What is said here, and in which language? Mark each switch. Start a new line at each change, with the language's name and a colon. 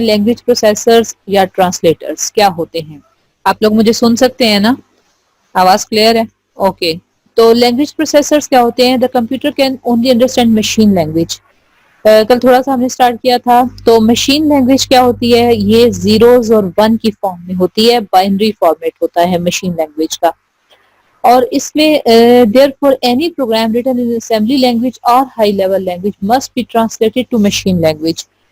Urdu: Language processors یا translators کیا ہوتے ہیں؟ آپ لوگ مجھے سن سکتے ہیں نا؟ آواز کلیئر ہے؟ اوکے. تو لینگویج پروسیسرز کیا ہوتے ہیں؟
English: The computer can only understand machine language.
Urdu: کل تھوڑا سا ہم نے اسٹارٹ کیا تھا. تو مشین لینگویج کیا ہوتی ہے؟ یہ زیروز اور ون کی فارم میں ہوتی ہے. بائنری فارمیٹ ہوتا ہے مشین لینگویج کا. اور اس میں
English: Therefore any program written in assembly language اور high level language must be translated to machine language.